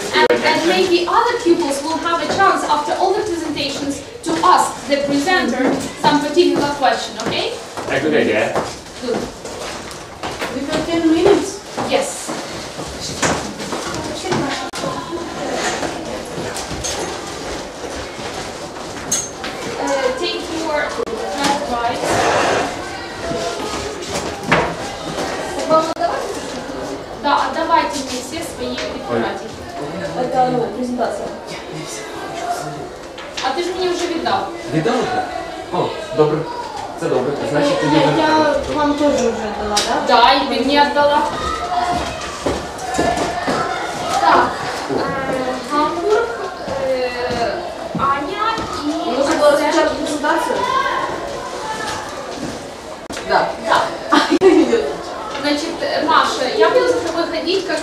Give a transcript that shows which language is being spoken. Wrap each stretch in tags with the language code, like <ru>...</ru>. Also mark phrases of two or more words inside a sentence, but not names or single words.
<en>And maybe other pupils will have a chance after all the presentations to ask the presenter some particular question, okay? A good idea. Good. We have 10 minutes. Yes. Take your right.</en> <ru>Да, отдавайте мне все свои фотографии. Это презентация.</ru> <uk>А ти ж мені вже віддав. Віддали? О, добре. Це добре. Значить, тоді ви... Я вам теж вже дала, так?</uk> <ru>Да, и ты мне отдала. Так, Гамбург, Аня и... Нужно было распечатать презентацию? Да. Да. Значит, Маша, я буду за тобой ходить, как...</ru>